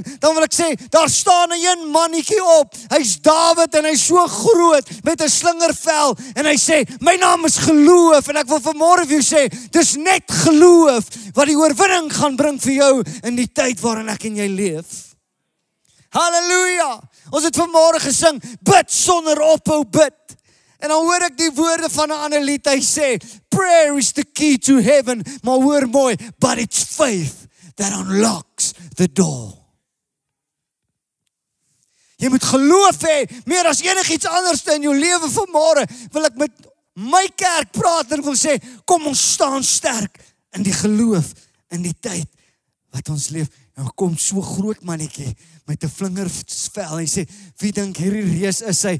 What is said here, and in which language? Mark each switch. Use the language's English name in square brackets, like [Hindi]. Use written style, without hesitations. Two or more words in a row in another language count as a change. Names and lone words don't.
[Afrikaans] Dan wil ek sê, daar staan 'n een mannetjie op, hy's Dawid en hy's so groot met 'n slingervel en hy sê, my naam is geloof en ek wil vanmôre vir jou sê, dis net geloof wat die oorwinning gaan bring vir jou in die tyd waarin ek en jy leef. Halleluja! Ons het vanmôre gesing, bid sonder ophou bid. En dan hoor ek die woorde van 'n ander lied, hy sê, [English] prayer is the key to heaven, [Afrikaans] maar hoor mooi, [English] but it's faith that unlocks the door. [Afrikaans] Jy moet geloof hê, meer as enigiets anders in jou lewe vanmôre, wil ek met my kerk praat en wil sê, kom ons staan sterk in die geloof, in die tyd wat ons leef. En kom so groot mannetjie met 'n vlingervel en sê, wie dink hierdie reus is hy?